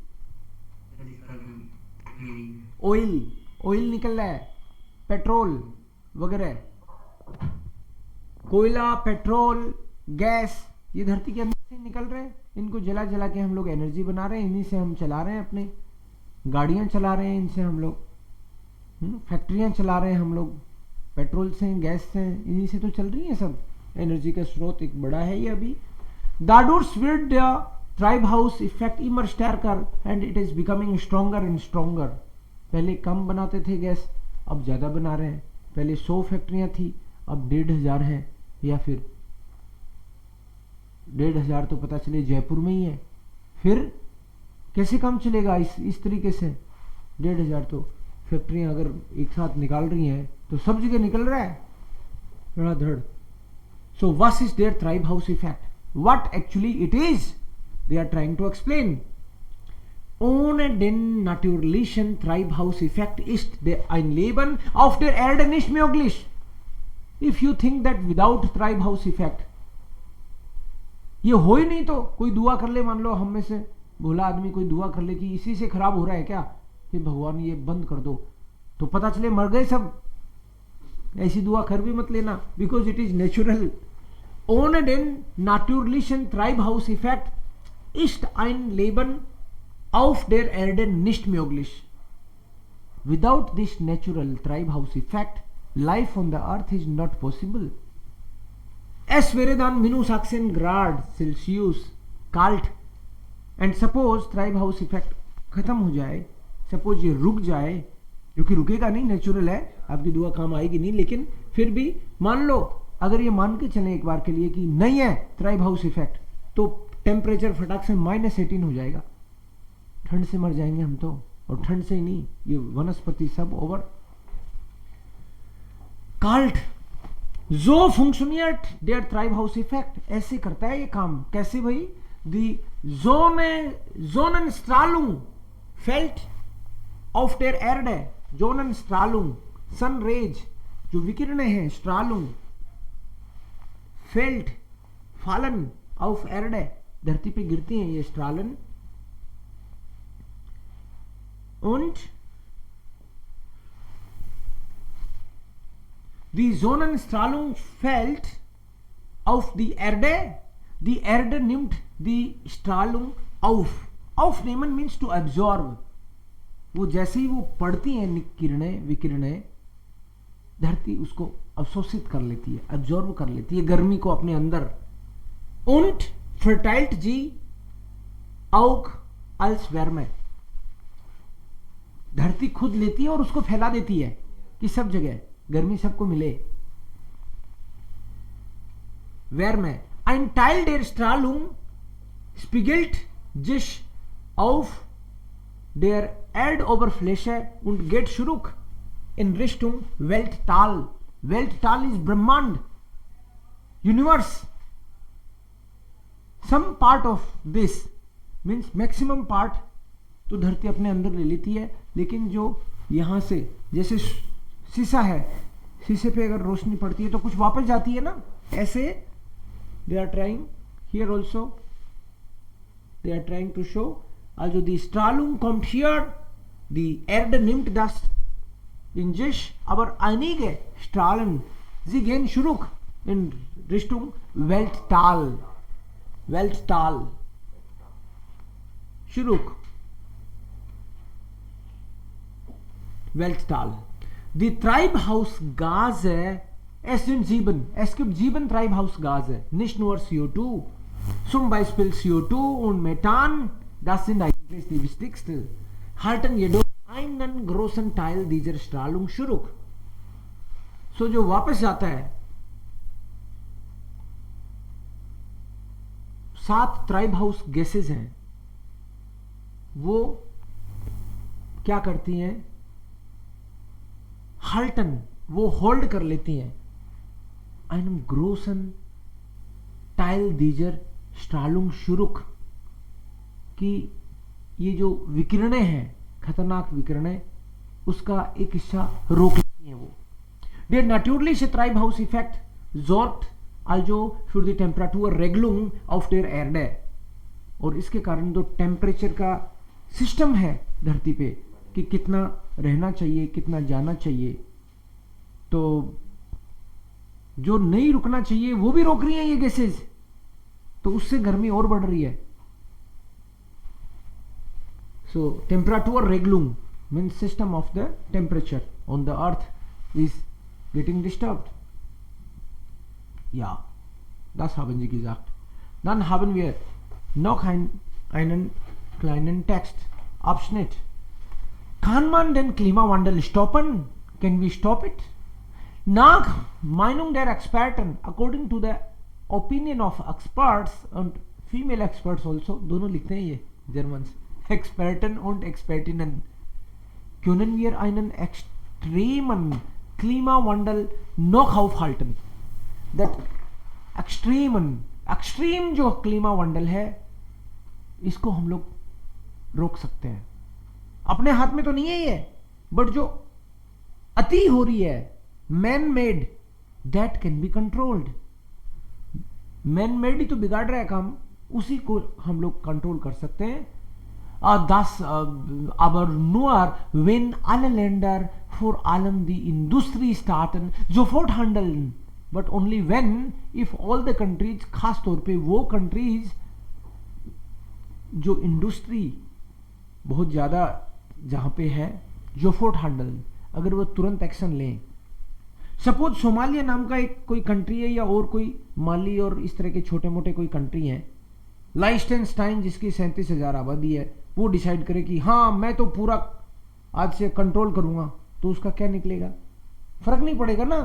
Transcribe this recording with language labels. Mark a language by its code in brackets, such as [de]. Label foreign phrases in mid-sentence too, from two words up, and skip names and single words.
[hi] ऑयल निकल रहा है, पेट्रोल वगैरह, कोयला, पेट्रोल, गैस, ये धरती के अंदर से निकल रहे हैं. इनको जला जला के हम लोग एनर्जी बना रहे हैं, इन्हीं से हम चला रहे हैं, अपने गाड़ियां चला रहे हैं, इनसे हम लोग फैक्ट्रियां चला रहे हैं, हम लोग पेट्रोल से, गैस से, इन्हीं से तो चल रही है सब. एनर्जी का स्रोत एक बड़ा है ये अभी. [de] Dadurch wird der Treibhauseffekt immer stärker [en] and it is becoming stronger and stronger. [hi] पहले कम बनाते थे गैस, अब ज़्यादा बना रहे हैं. पहले 100 फैक्ट्रियां थी, अब 1500 हैं, या फिर 1500 तो पता चले जयपुर में ही है. फिर कैसे काम चलेगा इस तरीके से? 1500 तो फैक्ट्रियां अगर एक साथ निकाल रही हैं तो सब जगह निकल रहा है धड़ाधड़. [en] So what is their Treibhauseffekt? What actually it is? They are trying to explain. [de] Ohne den natürlichen Treibhauseffekt ist ein Leben auf der Erde nicht möglich. [en] If you think that without Treibhauseffekt, [hi] ये हो ही नहीं, तो कोई दुआ कर ले, मान लो हम में से भोला आदमी कोई दुआ कर ले कि इसी से खराब हो रहा है क्या, कि भगवान ये बंद कर दो, तो पता चले मर गए सब. ऐसी दुआ कर भी मत लेना, [en] because it is natural. [de] Ohne den natürlichen Treibhauseffekt ist ein Leben auf der Erde nicht möglich. [en] Without this natural Treibhauseffekt, life on the earth is not possible. [de] Es wäre dann -18 Grad Celsius kalt. [en] And suppose [hi] Treibhauseffekt खत्म हो जाए, सपोज ये रुक जाए, जो कि रुकेगा नहीं, नेचुरल है, आपकी दुआ काम आएगी नहीं, लेकिन फिर भी मान लो, अगर ये मान के चलें एक बार के लिए कि नहीं है ट्राइबहाउस इफेक्ट, तो टेम्परेचर फटाक से -18 हो जाएगा. ठंड से मर जाएंगे हम तो, और ठंड से ही नहीं, ये वनस्पति सब ओवर. काल्ट जो फंक्शनियट देयर ट्राइबहाउस इफेक्ट, ऐसे करता है ये काम. कैसे भाई? [de] दी Sonnenstrahlung fällt auf der Erde. Sonnenstrahlung, [en] sun rays, [hi] जो विकिरणें हैं, [de] Strahlung, fällt, [hi] फालन, [de] auf Erde, [hi] धरती पे गिरती हैं ये स्ट्रालन. [de] Und die Sonnenstrahlung fällt auf die Erde. Die Erde nimmt die Strahlung auf. [en] Aufnehmen means to absorb. [hi] वो जैसे ही वो पड़ती हैं किरणें, विकिरणें, धरती उसको अवशोषित कर लेती है, एब्जॉर्ब कर लेती है गर्मी को अपने अंदर. [de] Und verteilt sie auch als Wärme. [hi] धरती खुद लेती है और उसको फैला देती है कि सब जगह गर्मी सबको मिले. [de] Wärme. Ein Teil der Strahlung spiegelt sich auf der Erdoberfläche und geht zurück in Richtung Weltall. [en] Weltall is Brahmand, universe. Some part of this means maximum part [hi] तो धरती अपने अंदर ले लेती है, लेकिन जो यहाँ से जैसे शीशा है, शीशे पे अगर रोशनी पड़ती है तो कुछ वापस जाती है ना, ऐसे [en] they are trying here also, they are trying to show also [de] die Strahlung kommt hier, die Erde nimmt das in sich, aber einige Strahlen, sie gehen zurück in Richtung Weltall, Weltall, zurück, Weltall. Die Treibhausgase, es sind 7. Es gibt 7 Treibhausgase, nicht nur CO2. Zum Beispiel CO2 und Methan, das sind eigentlich die wichtigsten, halten jedoch einen großen Teil dieser Strahlung zurück. [hi] So जो वापस जाता है, 7 ट्राइबहाउस गैसेस हैं, वो क्या करती हैं, [de] halten, [hi] वो होल्ड कर लेती हैं [de] einen großen Teil dieser Strahlung zurück, [hi] कि ये जो विकिरणें हैं, खतरनाक विकिरणें, उसका एक हिस्सा रोक लेती हैं वो. [de] Der natürliche Treibhauseffekt sorgt also für die Temperaturregelung auf der Erde. [hi] और इसके कारण जो टेम्परेचर का सिस्टम है धरती पे कि कितना रहना चाहिए, कितना जाना चाहिए, तो जो नहीं रुकना चाहिए वो भी रोक रही हैं ये गैसेस, तो उससे गर्मी और बढ़ रही है. [en] So Temperaturregelung means system of the temperature on the earth is getting disturbed. [de] Ja, das haben sie gesagt. Dann haben wir noch einen kleinen Textabschnitt. Kann man den Klimawandel stoppen? [en] Can we stop it? [de] Nach Meinung der Experten, [en] according to the opinion of experts and female experts also, [hi] दोनों लिखते हैं ये Germans, [de] Experten und Expertinnen, können wir einen extremen Klimawandel noch aufhalten. [en] That extreme [hi] जो Klimawandel है, इसको हम लोग रोक सकते हैं. अपने हाथ में तो नहीं है ये, बट जो अति हो रही है, [en] man made, that can be controlled. man made [hi] ही तो बिगाड़ रहा है काम, उसी को हम लोग कंट्रोल कर सकते हैं. [de] Das aber nur wenn alle Länder, vor allem die Industriestaaten, sofort handeln. [en] But only when, if all the countries, [hi] खास तौर पे वो countries जो इंडस्ट्री बहुत ज़्यादा जहाँ पे है, [de] sofort handle, [hi] अगर वो तुरंत एक्शन लें. सपोज सोमालिया नाम का एक कोई कंट्री है, या और कोई माली और इस तरह के छोटे मोटे कोई कंट्री हैं, लाइस्टेनस्टाइन जिसकी 37,000 आबादी है, वो डिसाइड करे कि हाँ मैं तो पूरा आज से कंट्रोल करूंगा, तो उसका क्या निकलेगा, फर्क नहीं पड़ेगा ना.